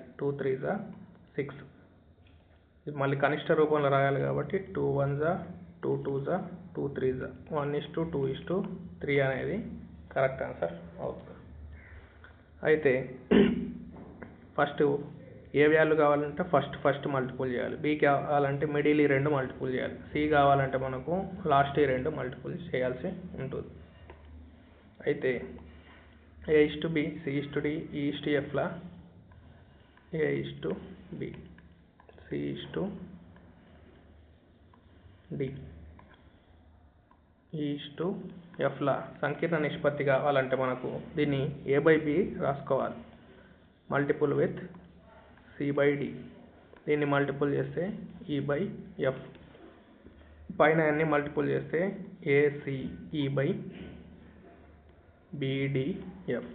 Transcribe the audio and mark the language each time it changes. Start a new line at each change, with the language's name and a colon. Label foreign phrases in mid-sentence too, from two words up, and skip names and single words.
Telugu: 2 3s 6. ఇది మళ్ళీ కనిష్ట రూపంలో రాయాలి కాబట్టి 2 1s 2 2s 2 3s 1:2:3 అనేది
English: correct answer
Telugu: అవుతుంది. అయితే
English: first A value
Telugu: కావాలంటే
English: first multiple
Telugu: చేయాలి. B కావాలంటే
English: middle 2 multiple
Telugu: చేయాలి. C కావాలంటే మనకు
English: last 2 multiple
Telugu: చేయాల్సి ఉంటుంది. అయితే A/B C/D E/Fల A/B C/D E/Fల సంకీర్ణ నిష్పత్తి కావాలంటే మనకు దీన్ని A/B రాసుకోవాలి,
English: multiple with
Telugu: C/D. దీన్ని మల్టిపుల్ చేస్తే E/F. పైన అన్ని మల్టిపుల్ చేస్తే
English: ACE by BDF.